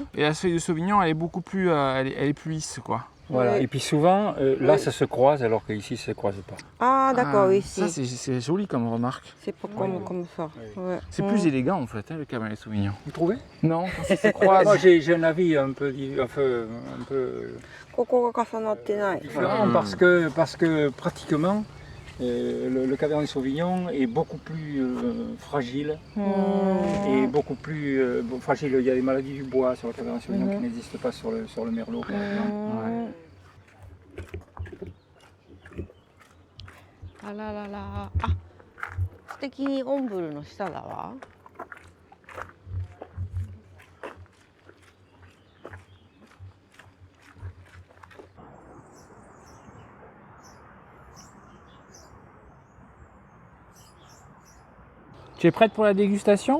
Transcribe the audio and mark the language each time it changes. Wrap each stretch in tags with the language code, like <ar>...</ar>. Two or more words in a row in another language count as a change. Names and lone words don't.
<fr>Et la feuille de sauvignon, elle est beaucoup plus, elle est plus lisse quoi. Voilà. Oui. Et puis souvent, là, ça se croise, alors qu'ici, ça ne se croise pas. Ah, d'accord, Ah, oui, ça si. c'est joli comme remarque. C'est pas comme ça. Oui. Ouais. C'est Mhm. plus élégant en fait, hein, le Cabernet Sauvignon. Vous trouvez? Non, quand ça se croise. Moi, j'ai un avis un peu</fr> <ja>Koこが重なってない。</ja> <fr>différent Mm. parce que pratiquement, le Cabernet Sauvignon est beaucoup plus fragile et beaucoup plus fragile. Il y a des maladies du bois sur le Cabernet Sauvignon qui n'existent pas sur le Merlot, par exemple.</fr> <ja>Mhm. あららら。あ、素敵にオンブルの下だわ。</ja> <fr>Tu es prête pour la dégustation?</fr>